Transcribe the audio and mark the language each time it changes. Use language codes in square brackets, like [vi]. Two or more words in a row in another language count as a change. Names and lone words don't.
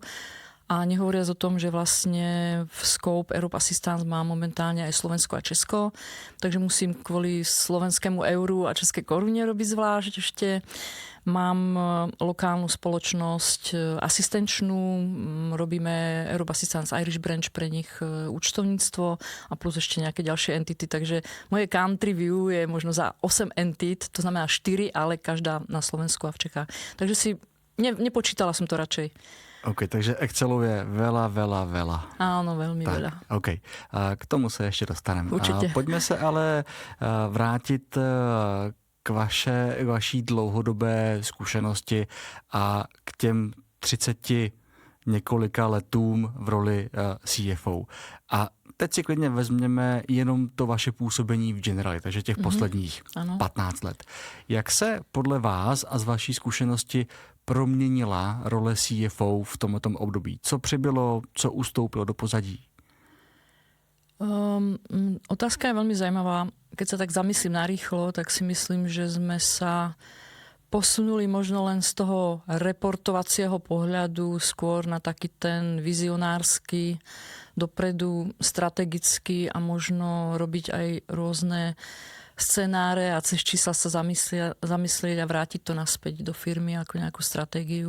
[sk] A nehovoriac o tom, že vlastne v scope Europe Assistance má momentálne aj Slovensko a Česko, takže musím kvôli slovenskému euru a českej korune robiť zvlášť ešte. Mám lokálnu spoločnosť asistenčnú, robíme Europe Assistance Irish Branch pre nich účtovníctvo a plus ešte nejaké ďalšie entity, takže moje [en] country view [sk] je možno za 8 entit, to znamená 4, ale každá na Slovensku a v Čechách. Takže si nepočítala som to radšej. OK, takže Excelov je veľa. Áno, veľmi tak, veľa. OK, [cs] k tomu se ještě dostaneme. Určitě. Pojďme se ale vrátit k vaší dlouhodobé zkušenosti a k těm 30 několika letům v roli CFO. A teď si klidně vezměme jenom to vaše působení v Generali, takže těch posledních 15 let. Jak se podle vás a z vaší zkušenosti proměnila role CFO v tomto období? Co přibylo, co ustoupilo do pozadí? [sk] Otázka je veľmi zaujímavá. Keď sa tak zamyslím narýchlo, tak si myslím, že sme sa posunuli možno len z toho reportovacieho pohľadu skôr na taký ten vizionársky, dopredu strategický a možno robiť aj rôzne scenáre a cez čísla sa zamyslieť a vrátiť to naspäť do firmy ako nejakú stratégiu.